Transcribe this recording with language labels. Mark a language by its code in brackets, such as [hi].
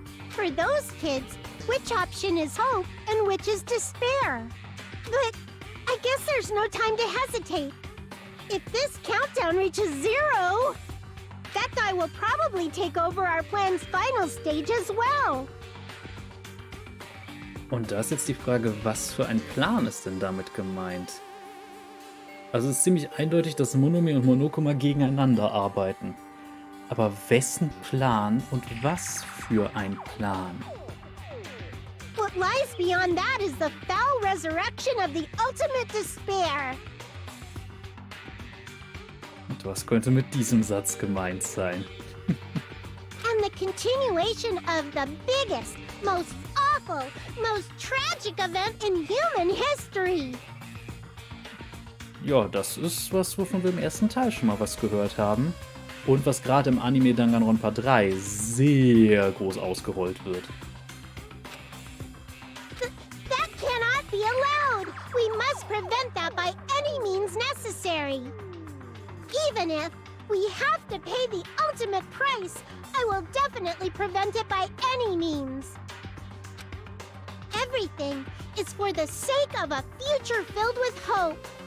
[en] For those kids, which option is hope and which is despair? But I guess there's no time to hesitate. If this countdown reaches 0, that guy will probably take over our plan's final stage as well. [de] Und da ist jetzt die Frage, was für ein Plan ist denn damit gemeint? Also es ist ziemlich eindeutig, dass Monome und Monokuma gegeneinander arbeiten. Aber wessen Plan und was für ein Plan? [en] What lies beyond that is the foul resurrection of the ultimate despair. [de] Und Was könnte mit diesem Satz gemeint sein? [en] And the continuation of the biggest, most awful, most tragic event in human history. [de] Ja, das ist was, wovon wir im ersten Teil schon mal was gehört haben. Und was gerade im Anime Danganronpa 3 sehr groß ausgerollt wird. [en] That cannot be allowed. We must prevent that by any means necessary. Even if we have to pay the ultimate price, I will definitely prevent it by any means. Everything is for the sake of a future filled with hope.